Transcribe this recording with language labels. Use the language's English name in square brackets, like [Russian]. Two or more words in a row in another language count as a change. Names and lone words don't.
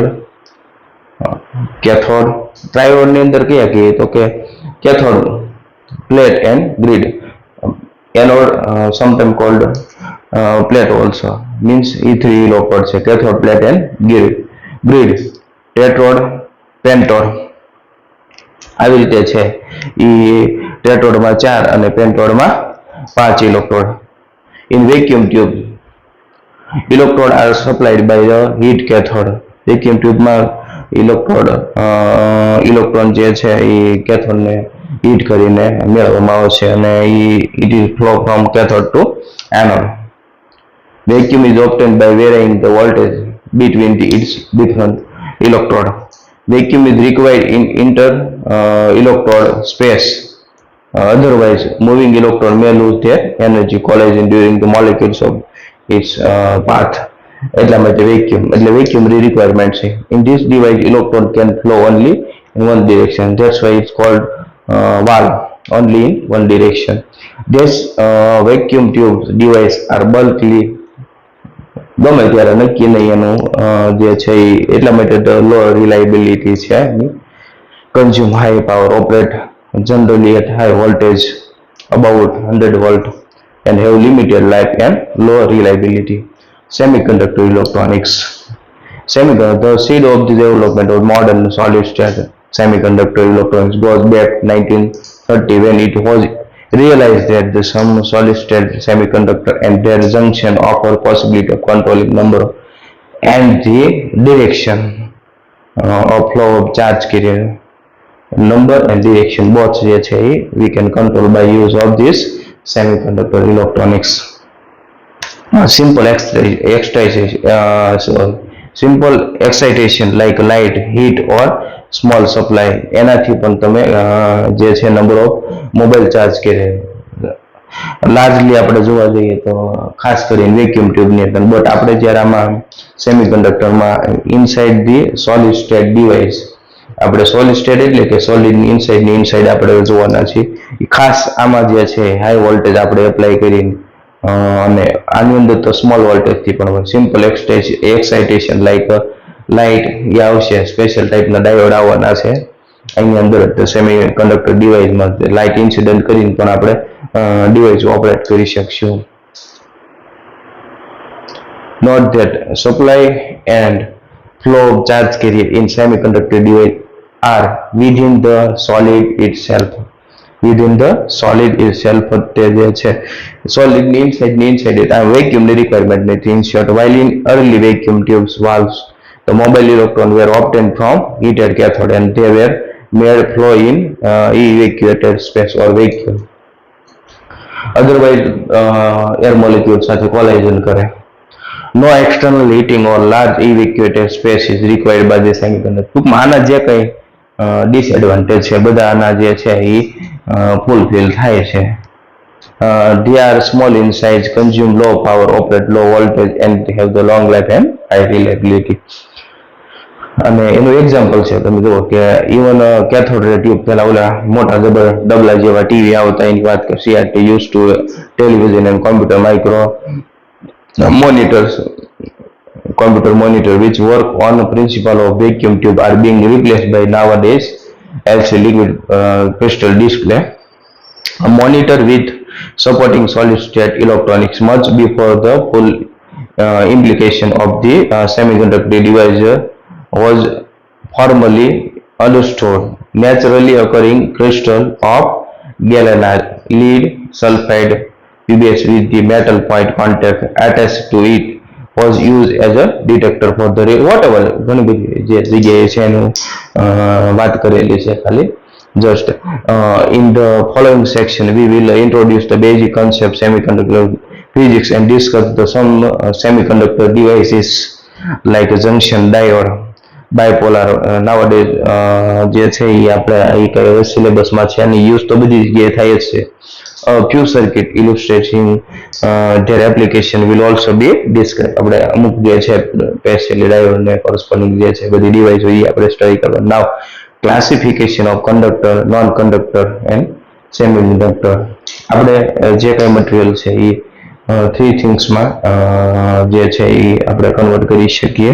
[English] cathode, triodeની [Gujarati] અંદર કયા કહીએ તો કે [English] cathode plate and grid, anode sometime called plate also, means એ 3 electrode છે, cathode plate and grid, tetrode, pentode. [Gujarati] આવી રીતે છે એ ટેટ્રોડમાં 4 અને પેન્ટોડમાં 5 ઇલેક્ટ્રોડ. [English] in vacuum tube electrode are supplied by the heat cathode. [Gujarati] વેક્યુમ ટ્યુબમાં ઇલેક્ટ્રોન જે છે એ કેથોડને હીટ કરીને મેળવવામાં આવે છે અને [English] it is flow from cathode to anode. Vacuum is obtained by varying the voltage between its different electrode. Vacuum is required in inter electrode space. Otherwise, moving electron may lose their energy collision during the molecules of its path. [Gujarati] એટલા માટે વેક્યુમ એટલે [English] vacuum requirement [Gujarati] છે. [English] In this device electron can flow only in one direction. That's why it's called valve, only in one direction. This vacuum tube device are bulkily [Gujarati] ગમે ત્યારે નક્કી નહીં એનું જે છે એટલા માટે [English] low reliability [Gujarati] છે. [English] consume high power, operate generally at high voltage about 100 volt and have limited life and low reliability. Semiconductor electronics. The seed of the development of modern solid state semiconductor electronics goes back 1930 when it was realized that the some solid state semiconductor and their junction offer possibility of controlling number and the direction of flow of charge carrier. Number and direction both [Gujarati] જે છે [English] we can control by use of this semiconductor electronics. Simple excitation like light, heat or small supply [Gujarati] એનાથી પણ તમે જે છે [English] number of mobile charge કરે. [Gujarati] લાર્જલી આપણે જોવા જઈએ તો ખાસ કરીને વેક્યુમ ટ્યુબની અંદર, બટ આપણે જ્યારે આમાં સેમિકન્ડક્ટરમાં [English] inside the solid state device, [Gujarati] આપણે [English] solid state [Gujarati] એટલે કે સોલિડની ઇનસાઇડ આપણે જોવાના છીએ. ખાસ આમાં જે છે [English] high voltage [Gujarati] આપણે એપ્લાય કરીને અને આની અંદર તો સ્મોલ વોલ્ટેજથી પણ હોય. [English] simple excitation like light [Gujarati] એ આવશે, સ્પેશિયલ ટાઈપના ડાયોડ આવવાના છે અહીંની અંદર. [English] semi conductor [Gujarati] ડિવાઇસમાં [English] light incident [Gujarati] કરીને પણ આપણે ડિવાઇસ ઓપરેટ કરી શકશું. [English] Note that supply and flow of charge carrier in semiconductor device are within the solid itself. Within the solid itself [Gujarati] તે જે છે [English] solid ની inside આ vacuum ની requirement નથી. In short, while in early vacuum tubes valves the mobile electron were obtained from heated cathode and they were made flow in evacuated space or vacuum. Otherwise air molecule સાથે collision કરે. No external heating or large evacuated space is required by the semiconductor. [Gujarati] ટૂંકમાં આના જે કંઈ ડિસએડવાન્ટેજ છે બધા આના જે છે એ ફૂલફિલ થાય છે. [English] They are small in size, consume low power, operate low voltage and have the long life and high reliability. [Gujarati] અને એનું એક્ઝામ્પલ છે તમે જુઓ કે ઇવન [English] cathode ray tube [Gujarati] પહેલા ઓલા મોટા ડબલા જેવા ટીવી આવતા એની વાત કરી. [English] CRT use to television and computer micro monitors, computer monitor which work on the principle of vacuum tube are being replaced by nowadays LCD liquid crystal display. A monitor with supporting solid state electronics much before the full implication of the semiconductor device was formally understood. Naturally occurring crystal of galvanized lead sulfide PBS with the metal point contact attached to it was used as a detector for the whatever [Gujarati] ઘણી બધી જે જગ્યાએ છે એનું વાત કરેલી છે ખાલી. [English] Just in the following section we will introduce the basic concept semiconductor physics and discuss the some semiconductor devices like a junction diode, bipolar. [Gujarati] Nowadays જે છે એ આપણે એ કઈ સિલેબસમાં છે એની યુઝ તો બધી જગ્યાએ થાય જ છે. [English] A few circuit illustrating their application will also be discussed. [Gujarati] આપણે અમુક જે છે સ્પેશિયલી ડાયોડ ને કોરસ્પોન્ડિંગ જે છે બધી ડિવાઇસ હોય એ આપણે સ્ટડી કરવા. [English] now classification of conductor, non conductor and semiconductor. [Gujarati] આપણે જે કઈ મટીરિયલ છે એ 3 થિંગ્સમાં જે છે એ આપણે કન્વર્ટ કરી શકીએ.